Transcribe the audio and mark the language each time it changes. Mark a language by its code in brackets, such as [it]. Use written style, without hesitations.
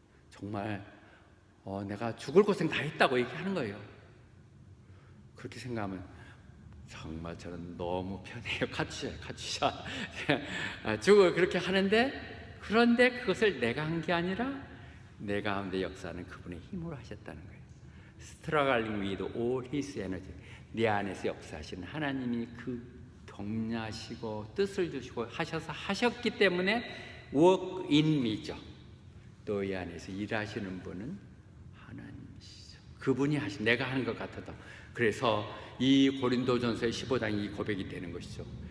[ko] 정말 내가 죽을 고생 다 했다고 얘기하는 거예요. 그렇게 생각하면 정말 저는 너무 편해요. 가주셔. 죽을 그렇게 하는데, 그런데 그것을 내가 한 게 아니라 내 가운데 역사하는 그분의 힘으로 하셨다는 거예요. [en] Struggling with all His energy. [ko] 네 안에서 역사하시는 하나님이 그 격려하시고 뜻을 주시고 하셔서 하셨기 때문에 [en] work in me [ko] 죠. 너희 안에서 일하시는 분은 하나님이시죠. 그분이 하신, 내가 하는 것 같아도. 그래서 이 고린도전서의 15장이 이 고백이 되는 것이죠.